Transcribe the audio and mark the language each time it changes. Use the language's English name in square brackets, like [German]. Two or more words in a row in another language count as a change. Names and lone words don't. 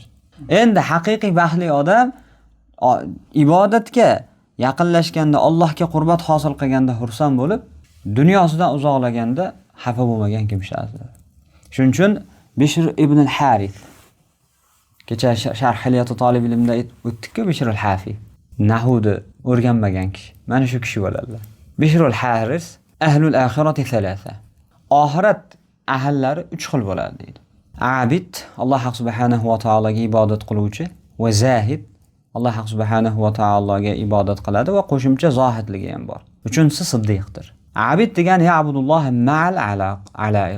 [Uzbek] Endi haqiqiy baxtli odam ibodatga yaqinlashganda, Allohga qurbat hosil qilganda xursand bo'lib, dunyosidan uzoqlaganda xafa bo'lmagan kimsadir. Shuning uchun Bishr ibn al-Harith, kecha Sharh Hilyat Talib ilmda o'tdik-ku, Bishr al-Hafi, nahvni o'rganmagan kishi. Mana shu kishi bo'ladilar. [Arabic] بشر الحارث أهل الآخرة ثلاثة. [Uzbek] Oxirat ahllari 3 xil bo'ladi deydi. Abid, Alloh subhanahu va taologa ibodat qiluvchi, va zahid, Alloh subhanahu va taologa ibodat qiladi va qo'shimcha zohidligi ham bor. Uchinchisi siddiqdir. Abid degani [Arabic] يعبد الله مع العلائق.